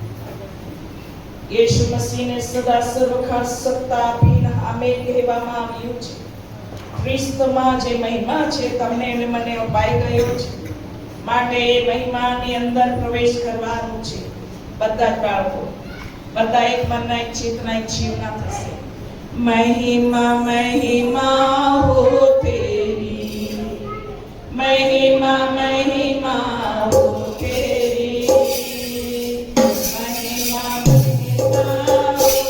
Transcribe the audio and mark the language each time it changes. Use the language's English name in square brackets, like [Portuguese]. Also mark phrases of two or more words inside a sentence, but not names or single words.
[Gujarati] યેસુ મસીહને સદા સર્વકાળ સત્તા આપીને આમેન કહેવામાં આવ્યું છે. ખ્રિસ્તમાં જે મહિમા છે તમને અને મને અપાઈ ગયો છે, માટે એ મહિમાની અંદર પ્રવેશ કરવાનું છે. બધા જ બાળકો, બધા એક મનના, એક ચેતના, એક જીવના થશે. [Hindi] महिमा महिमा हो तेरी, महिमा महिमा हो तेरी, महिमा महिमा हो